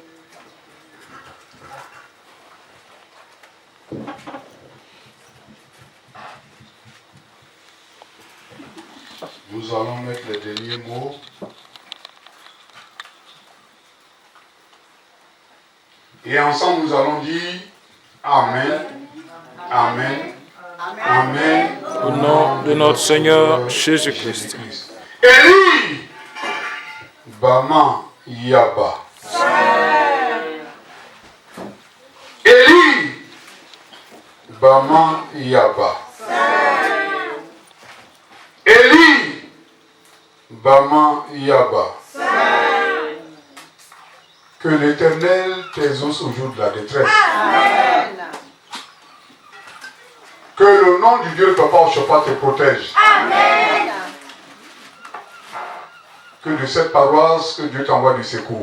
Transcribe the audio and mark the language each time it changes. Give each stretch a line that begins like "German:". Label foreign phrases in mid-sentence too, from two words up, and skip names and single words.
French: Nous allons mettre les derniers mots. Et ensemble, nous allons dire Amen, Amen, Amen. Au nom de notre Seigneur Jésus-Christ. Eli, Bama, Yaba. Eli, Bama, Yaba. Eli, Bama, Yaba. Que l'Éternel t'exauce au jour de la détresse. Amen. Que le nom du Dieu Papa Oshofa te protège. Amen. Que de cette paroisse, que Dieu t'envoie du secours.